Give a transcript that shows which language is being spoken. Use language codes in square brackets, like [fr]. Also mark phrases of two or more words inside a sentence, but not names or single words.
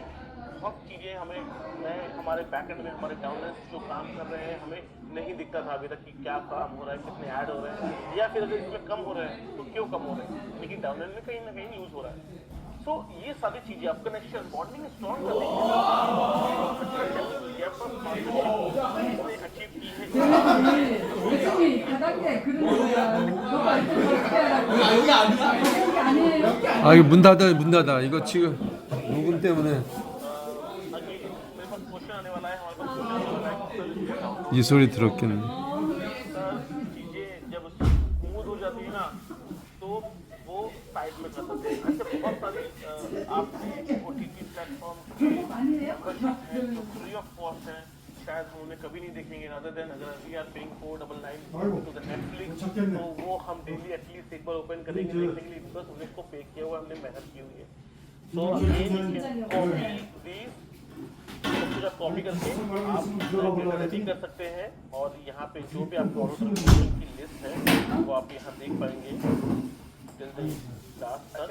[hi] बहुत चीज़ें हमारे बैकएंड में हमारे डाउनलाइंस जो काम कर रहे हैं हमें नहीं दिखता था अभी तक कि क्या काम हो रहा है, कितने ऐड हो रहे हैं, या फिर अगर इसमें कम हो रहे हैं तो क्यों कम हो रहे हैं, लेकिन डाउनलाइन में कहीं ना कहीं यूज हो रहा है। तो ये सारी चीजें आप [en] connection bonding strong [hi] करने के लिए अचीव की है। [ko] 아 이거 문 닫아 이거 지금 녹음 때문에 [hi] मेरे पास क्वेश्चन आने वाला है, हमारे पास क्वेश्चन आने वाला है। [ko] 이 소리 들었겠네. [hi] सर चीजें जब स्मूथ हो जाती है ना तो वो साइड में कर सकते हैं। ऐसे बहुत सारी आपने [en] OTT platform [hi] जो [en] free of cost [hi] है, शायद हम उन्हें कभी नहीं देखेंगे, [en] other than [hi] अगर [en] we are paying $499 to the Netflix, [hi] तो वो हम [en] daily at least [hi] एक बार ओपन करेंगे देखने के लिए, बिकॉज हमने इसको पे किया हुआ, हमने मेहनत की हुई है। तो कॉपी कॉपी करके आप एडिटिंग कर सकते हैं, और यहाँ पे जो भी आपको ऑर्डर की लिस्ट है वो आप यहाँ देख पाएंगे।